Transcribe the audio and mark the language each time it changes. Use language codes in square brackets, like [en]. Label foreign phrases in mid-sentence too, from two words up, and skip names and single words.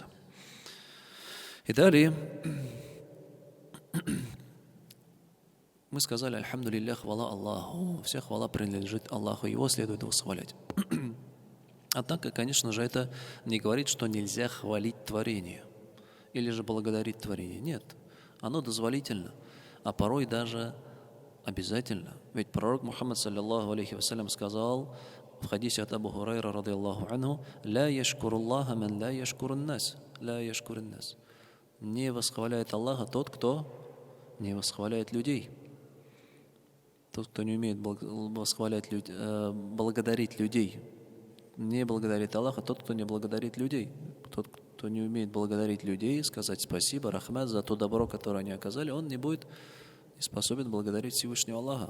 [ru] И далее мы сказали «Альхамдулилля», хвала Аллаху. Вся хвала принадлежит Аллаху, Его следует восхвалять. Однако, конечно же, это не говорит, что нельзя хвалить творение или же благодарить творение. Нет, оно дозволительно, а порой даже обязательно. Ведь пророк Мухаммад, [ar] صلى الله عليه وسلم, [ru] сказал в хадисе от Абу Хурайра, [ar] رضي الله عنه: «لا يشكر الله من لا يشكر الناس». لا يشكر الناس. [ru] Не восхваляет Аллаха тот, кто не восхваляет людей. Тот, кто не умеет благодарить людей. Не благодарит Аллаха тот, кто не благодарит людей. Тот, кто не умеет благодарить людей, сказать спасибо, рахмат за то добро, которое они оказали, он не будет способен благодарить Всевышнего Аллаха.